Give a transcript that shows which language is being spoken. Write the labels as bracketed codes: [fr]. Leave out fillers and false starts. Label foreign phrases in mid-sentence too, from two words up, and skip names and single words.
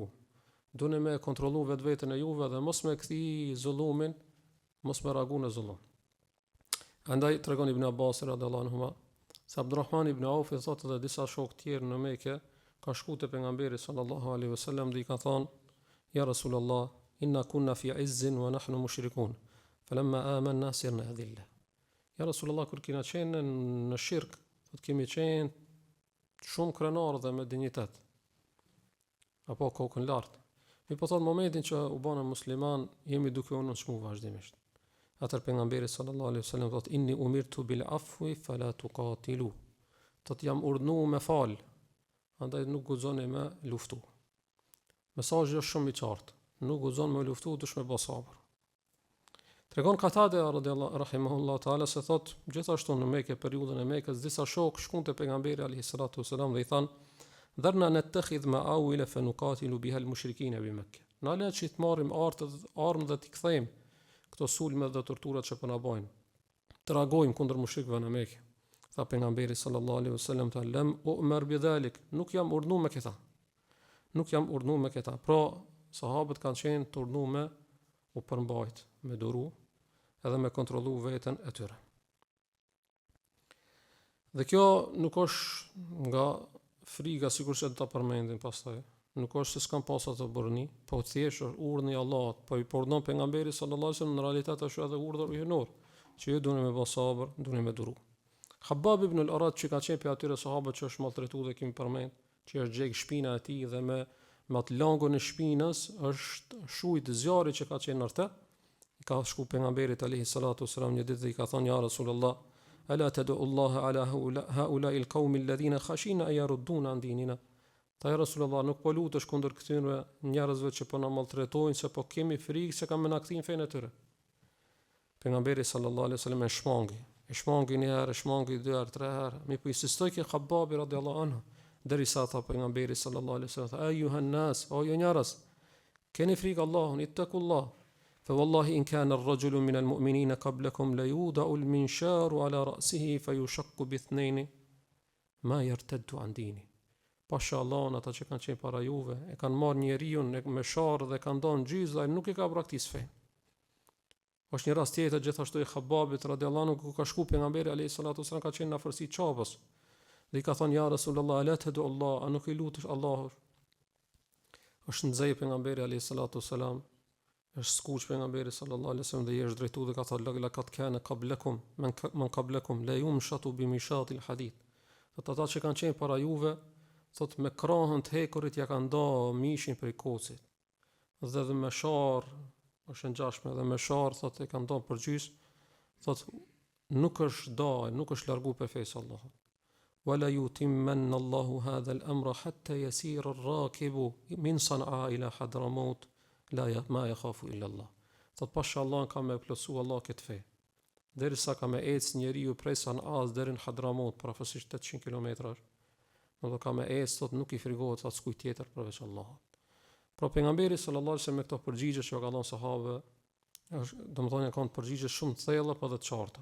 [sq] Doni me kontrollu vetveten e juve dhe mos me kthi zullumin, mos me reagu në zullum. Andaj tregon Ibn Abbas [ar] رضي الله عنه, [sq] se Abdurrahman ibn Auf i thotë dhe disa shokë tjerë në Mekë ka shku te pejgamberi [ar] صلى الله عليه وسلم [sq] dhe i ka thonë: [ar] "يا رسول الله إنا كنا في عز ونحن مشركون فلما آمنا صرنا أذلة." يا رسول الله, [sq] kur kena qenë në shirk, thotë kemi qenë shumë krenar dhe me dignitet, apo kokën lartë. Mi po thotë momentin që u bëna musliman, jemi duke u nënçmu vazhdimisht. Atër pejgamberi [ar] صلى الله عليه وسلم thotë: "إني أمرت بالعفو فلا تقاتلوا." [sq] Thotë jam urdhnuar me fal, andaj nuk guxoni me luftu. Mesazhi është shumë i qartë. Nuk guxon me luftu, dush me bë sabër. Tregon Katade [ar] رضي الله رحمه الله تعالى [sq] se thotë gjithashtu në Mekë, periudhën e Mekës, disa shokë shkuan te pejgamberi [ar] عليه الصلاة والسلام [sq] dhe i thanë: [ar] "ذرنا نتخذ معاول فنقاتل بها المشركين [sq] bi Mekë." Na le që të marrim armë dhe t'i kthejmë këto sulme dhe torturat që po na bojnë. Të reagojmë kundër mushrikëve në Mekë. Tha pejgamberi [ar] صلى الله عليه وسلم: "لم أومر بذلك." [sq] Nuk jam urdhnuar me këta. Nuk jam urdhnuar me këta. Pra, sahabët kanë qenë të urdhnuar me u përmbajt, me duru, edhe me kontrollu veten e tyre. Dhe kjo nuk është nga friga, sikur që ta përmendim pastaj. Nuk është se s'kan pas ato burrni, po thjesht është urdhni i Allahut, po i urdhon pejgamberi [ar] صلى الله عليه وسلم, [sq] në realitet është edhe urdhër hyjnor, që ju duhet me bë sabër, duhet me duru. Khabbab ibn al-Arat, që ka qenë pe atyre sahabët që është maltretuar dhe kemi përmend, që është gjek shpina e tij dhe me atë langun e shpinës është shujt zjarri që ka qenë nërte, i ka shku pejgamberit [ar] عليه الصلاة والسلام [sq] një ditë dhe i ka thënë: [ar] "يا رسول الله ألا تدعو الله على هؤلاء القوم الذين خشينا أن يردونا عن ديننا." Ta, يا رسول الله, [sq] nuk po lutesh kundër këtyre njerëzve që po na maltretojnë, se po kemi frikë se kanë na kthin fenë e tyre. Pejgamberi [ar] صلى الله عليه وسلم [sq] e shmangi një herë, shmangi 2 herë, 3 herë, mi po insistoi ke Khabbabi [ar] رضي الله عنه, [sq] derisa tha pejgamberi [ar] صلى الله عليه وسلم: "أيها الناس, [sq] o ju njerëz, keni frikë Allahun, [ar] ittaqullah. فوالله إن كان الرجل من المؤمنين قبلكم ليوضع المنشار على رأسه فيشق باثنين ما يرتد عن دينه." [sq] Pasha Allahun, ata që kanë qenë para juve, e kanë marrë njeriu me sharr dhe kanë dhënë gjyz dhe nuk e ka praktis fen. Është një rast tjetër gjithashtu i Khabbabit [ar] رضي الله عنه, [sq] ku ka shku pejgamberi [ar] عليه الصلاة والسلام, [sq] ka qenë në afërsi çapës. Dhe i ka thonë: [ar] "يا رسول الله لا تدعو الله, [sq] a nuk i lutesh Allahut?" Është nxej pejgamberi [ar] عليه الصلاة والسلام, [sq] është skuq pejgamberi [ar] صلى الله عليه وسلم [sq] dhe i është drejtuar dhe ka thënë: [ar] "لقد كان قبلكم من قبلكم لا يمشط بمشاط الحديد." [sq] Ata që kanë qenë para juve, thot me krahën të hekurit ja kanë nda mishin prej kocit. Dhe me sharr, është ngjashme, dhe me sharr thot e kanë nda për gjys, thot nuk është da, nuk është largu për fesë Allahut. [ar] ولا يتمن الله هذا الأمر حتى يسير الراكب من صنعاء إلى حضرموت لا ما يخاف إلا الله. [sq] Thot pasha Allah ka me plotsu Allah këtë fe, derisa ka me ecë njeriu prej Sana'as deri në Hadramaut, profesisht 800 kilometrash. Në ka me esë, thot nuk i frigohet atë skujt tjetër përveç Allahut. Pra pejgamberi [ar] صلى الله عليه وسلم [sq] me këto përgjigje që ka dhënë sahabëve, domethënë kanë përgjigje shumë të thella po dhe të qarta.